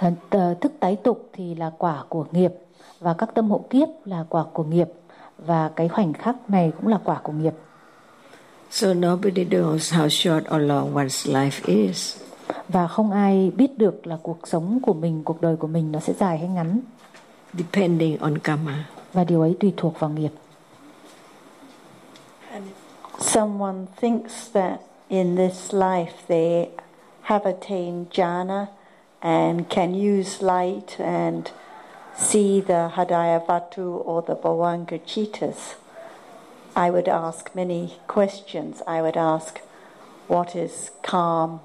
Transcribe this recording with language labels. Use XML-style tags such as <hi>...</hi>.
<vi>Thức tái tục thì là quả của nghiệp, và các tâm hộ kiếp là quả của nghiệp, và cái khoảnh khắc này cũng là quả của nghiệp.</vi> <en>So nobody knows how short or long one's life is.</en> <vi>Và không ai biết được là cuộc sống của mình, cuộc đời của mình nó sẽ dài hay ngắn.</vi> <en>Depending on karma.</en> <vi>Và điều ấy tùy thuộc vào nghiệp.</vi> <en>Someone thinks that in this life they have attained jhana and can use light and see the Hadayavatu or the Bhavanga Chittas. I would ask many questions. I would ask, what is calm?</en>